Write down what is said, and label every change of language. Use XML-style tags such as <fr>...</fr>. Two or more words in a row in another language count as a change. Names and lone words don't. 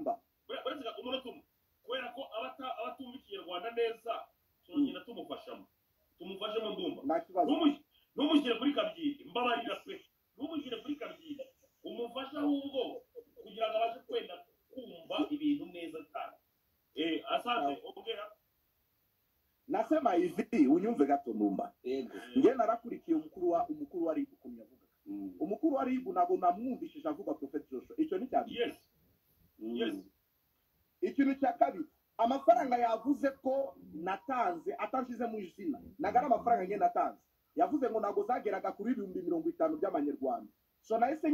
<rw>uretse umunota umwe kubera ko abatumva ikinyarwanda neza turagenda tumufashamo Ddumb ntumushyire kuri kabyiri mbabarira pe ntumushyire kuri kabyiri umufasha ahubwo kugira ngo abashe kwenda kumva ibintu neza cyane asante ongera</rw> <sw>nasema hivi</sw> <rw>unyumve gato Ddumb njye narakurikiye umukuru wa RIB ukuntu yavuga umukuru wa RIB ntabwo namwumvishije avuga Prophet Joshua icyo ni cyane</rw> <en>yes</en> <rw>ikintu cya kabiri amafaranga yavuze ko natanze atashize mu izina nagara amafaranga njye natanze yavuze ngo ntabwo zageraga kuri 50,000 by'amanyarwanda so nahise</rw>